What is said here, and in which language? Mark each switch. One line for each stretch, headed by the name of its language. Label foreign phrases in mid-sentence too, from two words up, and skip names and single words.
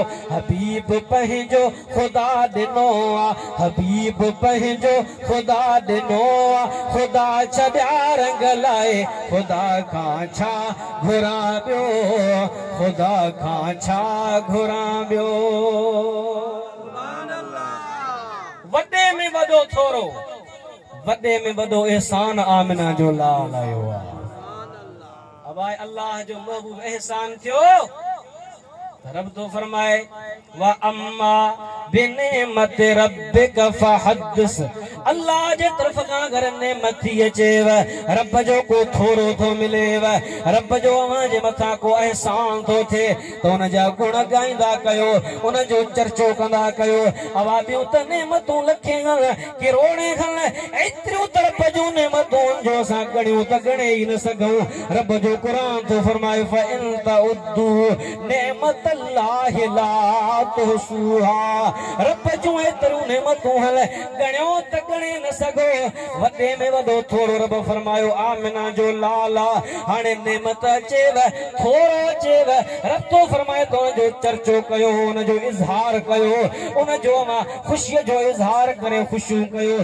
Sindhi: हबीब पंहिंजो ख़ुदा ॾिनो आ, हबीब पंहिंजो ख़ुदा ॾिनो आ, ख़ुदा छॾिया रंग लाइ ख़ुदा खां छा घुरां ॿियो, ख़ुदा खां छा घुरां ॿियो। वॾे में वॾो थोरो, वॾे में वॾो एहसान आमिना जो लाल आयो आहे। अब आए अल्लाह जो महबूब एहसान थियो रब तो फरमाए
Arabic: وأما بنعمة ربك فحدث.
Sindhi: अल्लाह जे तरफ खां अगर नेमत थी अचेव, रब जो को थोरो थो मिलेव, रब जो अवां जे मथां को एहसान थो थिए त उन जा गुण ॻाईंदा कयो, उन जो चर्चो कंदा कयो। अवा ॿियूं त नेमतूं लखे किरोड़े खन एतिरियूं त रब जूं नेमतूं जो असां ॻणियूं त ॻणे ई न सघूं। रब जो क़ुरान थो फरमाए
Arabic: فإن تعدوا نعمة الله لا تحصوها.
Sindhi: रब जूं एतिरियूं नेमतूं ॻणियो त ॻणे न सघो। वॾे में वॾो थोरो रब फरमायो आमिना जो लाला। हाणे नेमत अचेव थोरो अचेव रब तो फरमाए तो जो चर्चो कयो, उन जो इज़हार कयो, उन जो मां ख़ुशीअ जो इज़हार करे ख़ुशियूं कयो।